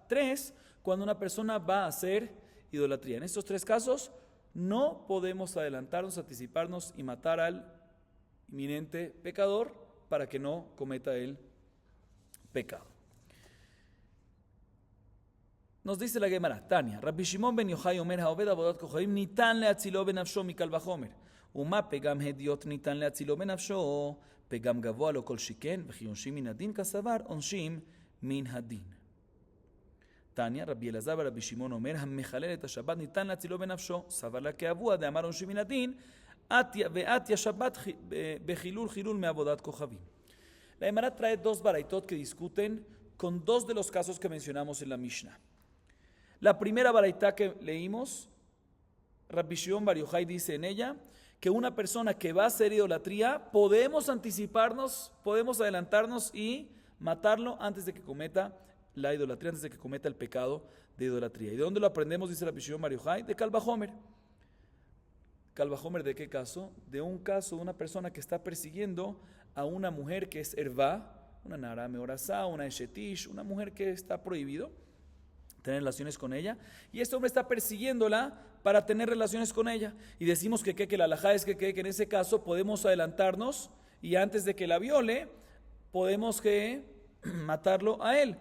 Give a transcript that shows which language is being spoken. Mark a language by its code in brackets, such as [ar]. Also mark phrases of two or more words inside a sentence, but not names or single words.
[es] 3, cuando una persona va a hacer idolatría. En estos tres casos no podemos adelantarnos, anticiparnos y matar al inminente pecador para que no cometa el pecado. Nos dice la Gemara, [he] תניא, רבי שמעון בן יוחאי אומר העובד עבודת כוכבים ניתן להצילו בנפשו מקל וחומר ומה פגם הדיוט ניתן להצילו בנפשו, פגם גבוה לו כל שכן, וכי עונשים מן הדין כסבר, עונשים מן הדין. תניא, רבי אלעזר ורבי שמעון אומר, המחלל את השבת ניתן להצילו בנפשו, סבר לה כאבוה, דאמר עונשים מן הדין, ואת השבת בחילול מעבודת כוכבים. [es] La Gemara trae dos baraitot que discuten con dos de los casos que mencionamos en la Mishnah. La primera baraitá que leímos, Rabbi Shimon bar Yochai dice en ella que una persona que va a hacer idolatría, podemos anticiparnos, podemos adelantarnos y matarlo antes de que cometa la idolatría, antes de que cometa el pecado de idolatría. ¿Y de dónde lo aprendemos? Dice Rabbi Shimon bar Yochai, de [he] קל וחומר. קל וחומר, [es] ¿de qué caso? De un caso de una persona que está persiguiendo a una mujer que es ervá, una [he] נערה מאורסה, [es] una eshetish, una mujer que está prohibido tener relaciones con ella, y este hombre está persiguiéndola para tener relaciones con ella, y decimos que la halajá es que en ese caso podemos adelantarnos y antes de que la viole podemos matarlo a él.